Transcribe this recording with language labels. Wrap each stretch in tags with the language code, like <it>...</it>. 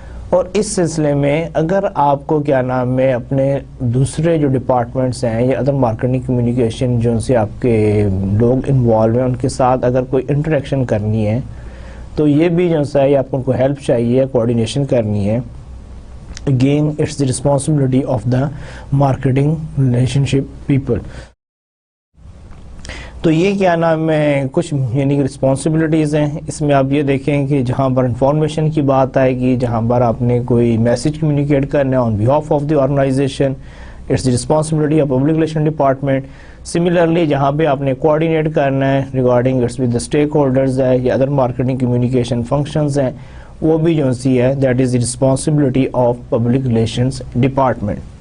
<ur>اور اس سلسلے میں اگر آپ کو کیا نام ہے اپنے دوسرے جو ڈپارٹمنٹس ہیں یا ادر مارکیٹنگ کمیونیکیشن جو سے آپ کے لوگ انوالو ہیں ان کے ساتھ اگر کوئی انٹریکشن کرنی ہے تو یہ بھی جو ہے آپ کو ہیلپ چاہیے, کوآرڈینیشن کرنی ہے.</ur> <en>Again it's the responsibility of the marketing relationship people.</en> <ur>تو یہ کیا نام ہے کچھ یعنی رسپانسبلٹیز ہیں. اس میں آپ یہ دیکھیں کہ جہاں پر انفارمیشن کی بات آئے گی, جہاں پر آپ نے کوئی میسج کمیونیکیٹ کرنا ہے</ur> <en>On behalf of the organisation, it's the responsibility of public relation department.</en> <ur>Similarly جہاں پہ آپ نے کوآرڈینیٹ کرنا ہے</ur> <en>regarding it's with the stakeholders</en> <ur>ہے یا ادر مارکیٹنگ کمیونیکیشن فنکشنز ہیں, وہ بھی جو سی ہے</ur> <en>That is the responsibility of public relations department.</en>